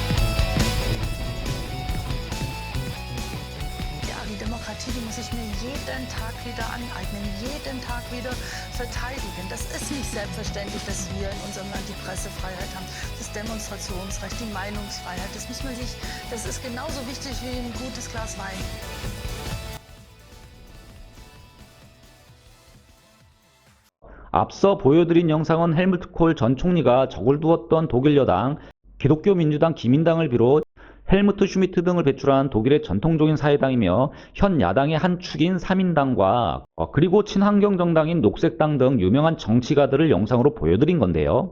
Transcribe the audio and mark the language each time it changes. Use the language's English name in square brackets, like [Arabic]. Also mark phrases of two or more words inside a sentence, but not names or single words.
[German] Die Demokratie, die muss ich mir jeden Tag wieder aneignen, jeden Tag wieder verteidigen. Das ist nicht selbstverständlich, dass wir in unserem Land die Pressefreiheit haben, das Demonstrationsrecht, die Meinungsfreiheit. Das ist genauso wichtig wie ein gutes Glas Wein. [Korean] 앞서 보여드린 영상은 헬무트 콜 전 총리가 적을 두었던 독일 여당, 기독교 민주당 기민당을 비롯 헬무트 슈미트 등을 배출한 독일의 전통적인 사회당이며 현 야당의 한 축인 3인당과 그리고 친환경 정당인 녹색당 등 유명한 정치가들을 영상으로 보여드린 건데요.